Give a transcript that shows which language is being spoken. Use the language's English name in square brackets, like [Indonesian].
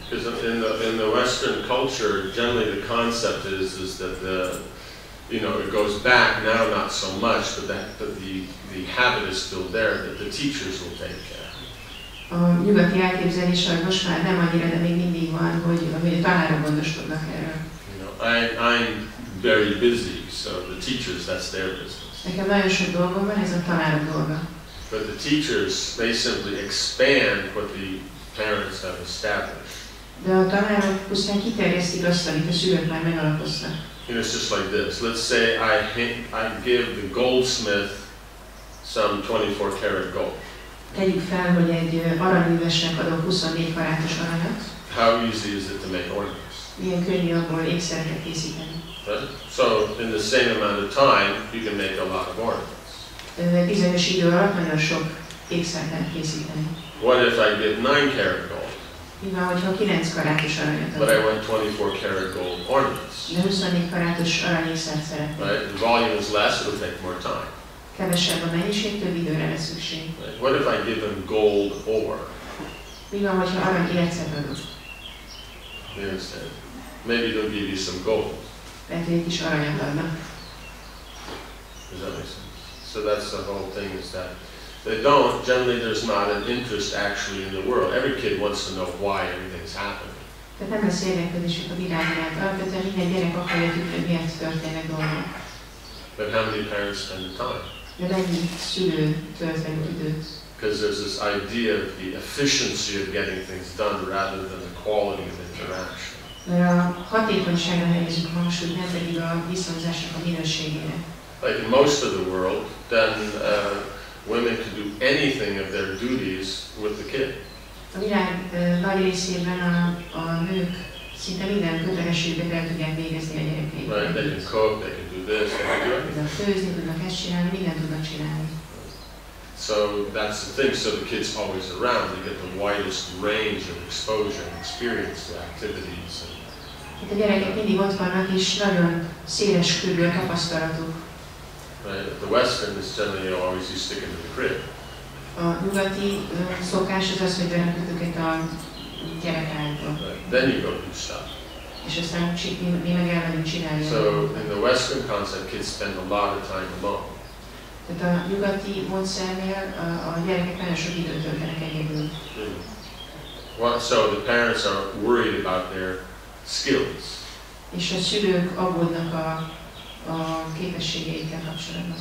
[English] Because in the Western culture, generally the concept is that it goes back now not so much, but the habit is still there that the teachers will take care. [Hungarian] A nyugati elképzelés most már nem annyira, de még mindig van, hogy a tanárok gondoskodnak erről. [English] I'm very busy, so the teachers, that's their business. [Hungarian] Nekem nagyon sok dolgom van, ez a tanárok dolga. [English] But the teachers, they simply expand what the parents have established. [Hungarian] De a tanárok pusztán kiterjesztik azt, amit a szülők már megalapoztak. [English] It's just like this. Let's say I give the goldsmith some 24 karat gold. [Hungarian] Tegyük fel, hogy egy aranyművesnek adok 24 karátos aranyat. [English] How easy is it to make ornaments? [Hungarian] Milyen könnyű abból ékszereket készíteni. [English] Right? So in the same amount of time, you can make a lot of ornaments. [Hungarian] Egy bizonyos idő alatt nagyon sok ékszert lehet készíteni. [English] What if I give 9 karat gold? [Hungarian] Mi van, hogyha 9 karátos aranyat [English] But I [Hungarian] adok? [English] want 24 karat gold ornaments. [Hungarian] De 24 karátos aranyékszert szeretnék. [English] Right? The volume is less, it'll take more time. [Hungarian] Kevesebb a mennyiség, több időre lesz szükség. [English] Right? What if I give them gold ore? [Hungarian] Mi van, hogyha aranyércet adok? [English] You understand? Maybe they'll give you some gold. [Hungarian] Lehet, hogy egy kis aranyat adnak. [English] Does that make sense? So that's the whole thing, is that they don't, generally there's not an interest actually in the world. Every kid wants to know why everything's happening. [Hungarian] Tehát nem lesz érdeklődésük a világ iránt. Alapvetően minden gyerek akarja tudni, hogy miért történnek dolgok. [English] But how many parents spend the time? [Hungarian] De mennyi szülő tölt meg időt? [English] Because there's this idea of the efficiency of getting things done rather than the quality of interaction. [Hungarian] Mert a hatékonyságra helyezzük a hangsúlyt, nem pedig a viszonyzásnak a minőségére. [English] Like in most of the world, then women can do anything of their duties with the kid. [Hungarian] A világ nagy részében a nők szinte minden kötelességet el tudják végezni a gyerekeikkel. [English] Right? They can cook, they can do this, they can do everything. [Hungarian] Tudnak főzni, tudnak ezt csinálni, mindent tudnak csinálni. [English] So that's the thing, so the kids always around, they get the widest range of exposure and experience to activities. [Hungarian] A gyerekek mindig ott vannak, és nagyon széles körül a tapasztalatuk. [English] Right? The Western is generally always you stick into the crib. [Hungarian] A nyugati szokás az az, hogy berakjuk őket a gyerekállba. [English] Right? Then you go do stuff. [Hungarian] És aztán mi meg elmegyünk csinálni. [English] So in the Western concept, kids spend a lot of time alone. [Hungarian] Tehát a nyugati módszernél a gyerekek nagyon sok időt töltenek egyedül. [English] So the parents are worried about their skills. [Hungarian] És a szülők aggódnak a képességeikkel kapcsolatban.